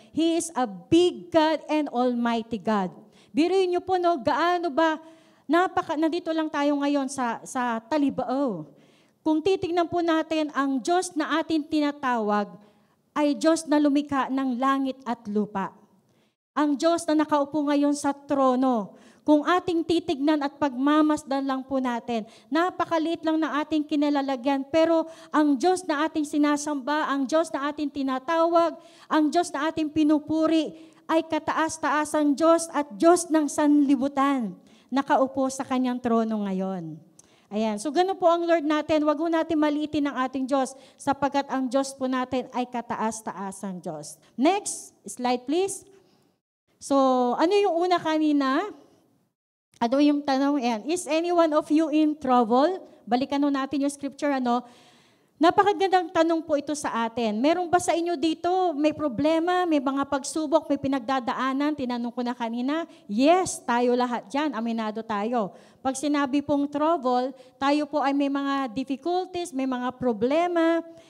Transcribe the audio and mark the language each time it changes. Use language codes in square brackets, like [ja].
[en] He is a big God and almighty God. [tl] Biruin niyo po, no, gaano ba nandito lang tayo ngayon sa Talibao. Kung titignan po natin, ang Diyos na ating tinatawag ay Diyos na lumikha ng langit at lupa. Ang Diyos na nakaupo ngayon sa trono. Kung ating titignan at pagmamasdan lang po natin, napakaliit lang ng ating kinalalagyan, pero ang Diyos na ating sinasamba, ang Diyos na ating tinatawag, ang Diyos na ating pinupuri, ay kataas-taasang Diyos at Diyos ng sanlibutan. Nakaupo sa kanyang trono ngayon. Ayan. So, gano'n po ang Lord natin. Huwag ho natin maliitin ang ating Diyos sapagkat ang Diyos po natin ay kataas-taasang Diyos. [en] Next, slide please. [tl] So, ano yung una kanina? Ano yung tanong? Ayan. [en] Is anyone of you in trouble? [tl] Balikan ho natin yung scripture, ano? Napakagandang tanong po ito sa atin. Meron ba sa inyo dito, may problema, may mga pagsubok, may pinagdadaanan? Tinanong ko na kanina. Yes, tayo lahat dyan. Aminado tayo. Pag sinabi pong trouble, tayo po ay may mga difficulties, may mga problema.